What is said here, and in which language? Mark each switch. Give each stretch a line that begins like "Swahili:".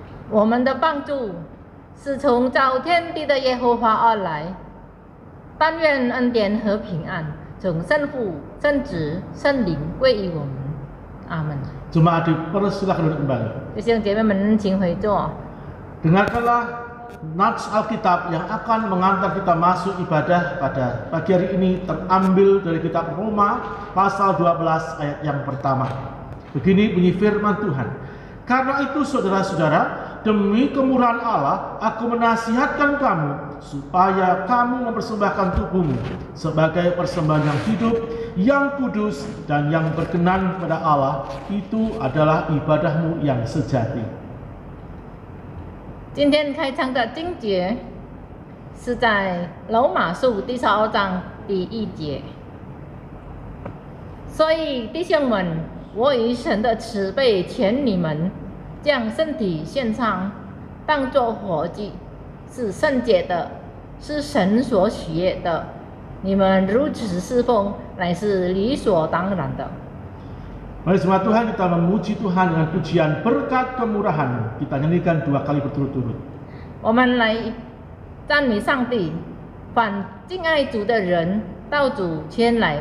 Chinese: 我们的帮助是从造天地的耶和华而来，但愿恩典和平安从圣父、圣子、圣灵归于我们。阿门。
Indonesian: Jemaat dipersilakan duduk kembali.
Chinese: 弟兄姐妹们，请回座。
Indonesian: Dengarkanlah nats Alkitab yang akan mengantar kita masuk ibadah pada pagi hari ini terambil dari kitab Roma pasal 12 ayat yang pertama. Begini bunyi firman Tuhan. Karena itu saudara-saudara, demi kemurahan Allah, aku menasihatkan kamu supaya kamu mempersembahkan tubuhmu sebagai persembahan yang hidup, yang kudus, dan yang berkenan kepada Allah. Itu adalah ibadahmu yang sejati.
Chinese: 今天开场的经节是在罗马书第12章第1节。所以弟兄们，我以神的慈悲劝你们，将身体献上，当作活祭，是圣洁的，是神所喜悦的。你们如此侍奉，乃是理所当然的。
Indonesian: Mari jemaat Tuhan, kita memuji Tuhan dengan pujian berkat kemurahan. Kita nyanyikan 2 kali berturut-turut.
Chinese: 我们来赞美上帝，凡敬爱主的人，到主前来。